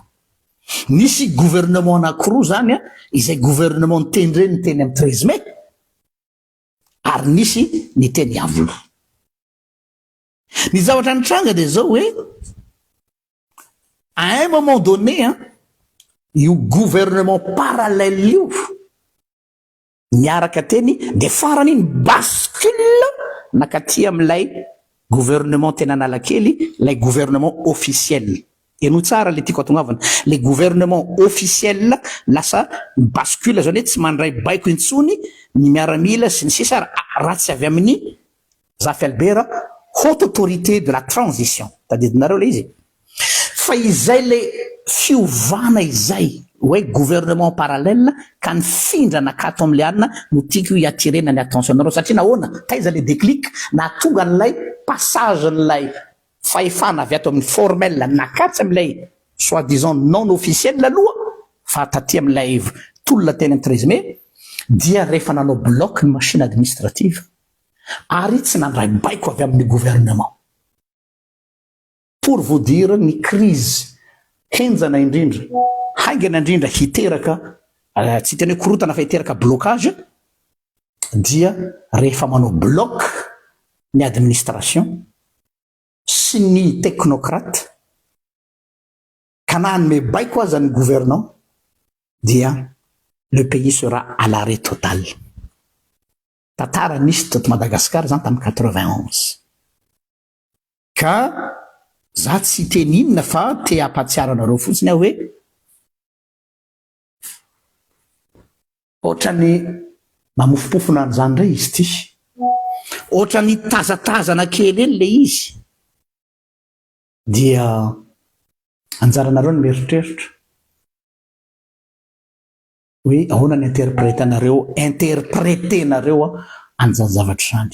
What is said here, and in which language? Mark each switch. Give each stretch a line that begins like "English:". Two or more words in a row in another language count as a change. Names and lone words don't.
Malagasy: Nisy gouvernement anankiroa zany izay gouvernement niteny teny amin'ny 13 mai ary nisy ny teny Iavolo. Ny zavatra nitranga de zao hoe
French: à un moment donné
Malagasy: io
French: gouvernement parallèle
Malagasy: io niaraka teny de farany iny bascule nakaty amin'ilay gouvernement tena Analakely, lay
French: gouvernement officiel.
Malagasy: Eno tsara le tiako atongavana,
French: le gouvernement officiel
Malagasy: lasa bascule zany hoe tsy mandray baiko intsony ny miaramila sy ny sisa ratsy avy amin'ny Zafelbera,
French: haute autorité de la transition.
Malagasy: Tadidinareo le izy. Fa izay le fiovana izay hoe
French: gouvernement parallèle
Malagasy: ka nifindra nakato am'le anina no tiako hiatirena ny attention-nareo satria nahoana taiza le déclic natonga n'lay passage n'lay fahefana avy ato amin'ny formel nakatsy am'lay
French: soi-disant non officiel
Malagasy: aloha fa taty am'lay tolona teny amin'ny 13 mai dia rehefa nanao bloc ny
French: machine administrative
Malagasy: ary tsy nandray baiko avy amin'ny gouvernement.
French: Pour vous dire
Malagasy: ny crise henjana indrindra haingana indrindra hiteraka tsy teny hoe korotana fa hiteraka blocage dia rehefa manao bloc ny administration sy ny technocrate ka nanome baiko aza ny gouvernant dia
French: le pays sera à l'arrêt total.
Malagasy: Tantara nisy teto Madagascar zany tamin'ny 91 ka za tsy teninina fa te ampatsiaranareo fotsiny hoe ohatrany mamofopofona an'izany ndray izy ty, ohatrany tazatazana kely eny le izy dia anjaranareo ny mieritreritra hoe ahoana ny interpretenareo an'izany zavatra zany.